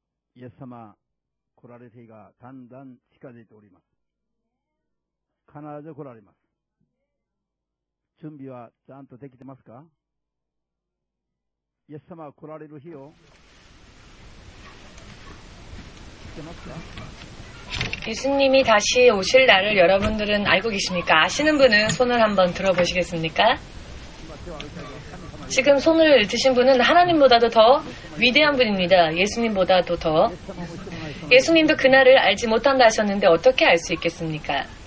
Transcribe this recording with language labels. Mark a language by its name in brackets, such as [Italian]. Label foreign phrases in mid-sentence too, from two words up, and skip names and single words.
[Japanese] イエス様来られる日がだんだん近づいております。必ず来られます。準備はちゃんとできてますか？イエス様が来られる日を知ってますか？ [Korean] 예수님이 다시 오실 날을 여러분들은 알고 계십니까? 아시는 분은 손을 한번 들어보시겠습니까? 지금 손을 드신 분은 하나님보다도 더 위대한 분입니다. 예수님보다도 더. 예수님도 그날을 알지 못한다 하셨는데 어떻게 알 수 있겠습니까?